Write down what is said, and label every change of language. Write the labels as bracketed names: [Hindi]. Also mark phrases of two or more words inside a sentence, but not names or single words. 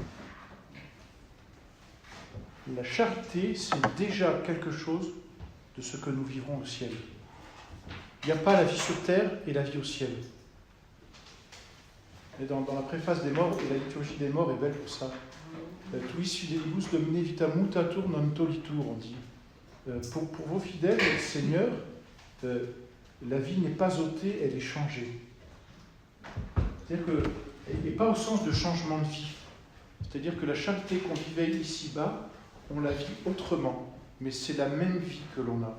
[French] La charité, c'est déjà quelque chose de ce que nous vivrons au ciel. Il n'y a pas la vie sur terre et la vie au ciel. Et dans la préface des morts, et la liturgie des morts est belle pour ça. [Latin] Tuis fidelibus domine vita mutatur non tolitur, [French] on dit. Pour vos fidèles, Seigneur, la vie n'est pas ôtée, elle est changée. C'est-à-dire que et pas au sens de changement de vie. C'est-à-dire que la charité qu'on vivait ici-bas, on la vit autrement, mais c'est la même vie que l'on a.